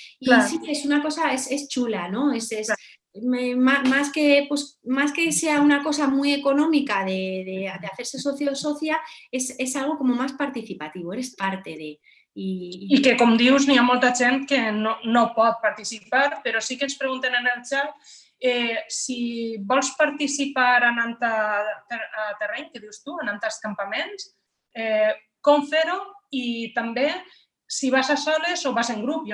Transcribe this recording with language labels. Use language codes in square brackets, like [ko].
[ca] I sí, és una cosa, és xula, ¿no? [es] Más que sea una cosa muy económica de hacerse socio o socia, es algo como más participativo, eres parte de... [ca] I que, com dius, n'hi ha molta gent que no pot participar, però sí que ens pregunten en el xat si vols participar anant a terreny, que dius tu, anant als campaments, com fer-ho i també si vas a soles o vas en grup.